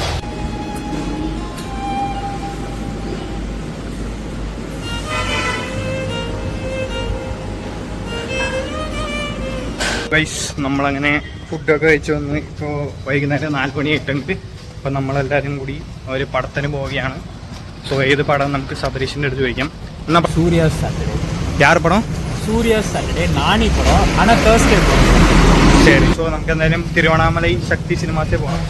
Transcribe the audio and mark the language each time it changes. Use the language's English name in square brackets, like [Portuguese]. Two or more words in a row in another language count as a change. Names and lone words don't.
[Malayalam] ഗൈസ്, നമ്മളങ്ങനെ ഫുഡൊക്കെ കഴിച്ച് വന്ന് ഇപ്പോൾ വൈകുന്നേരം 4 മണി ആയിട്ടുണ്ട്. അപ്പോൾ നമ്മളെല്ലാവരും കൂടി ഒരു പടത്തിന് പോവുകയാണ്. സോ ഏത് പടം നമുക്ക് സബരീഷിൻ്റെ അടുത്ത് ചോദിക്കാം. എന്നാൽ [Tamil] சூர்யா சாட்டர்டே. யார் படம்? சூர்யா சாட்டர்டே நானி படம். ஆனால் தேர்ஸ்டே படம். [Malayalam] ശരി. സോ നമുക്ക് എന്തായാലും തിരുവണ്ണാമലൈ ശക്തി സിനിമാസിൽ പോകണം.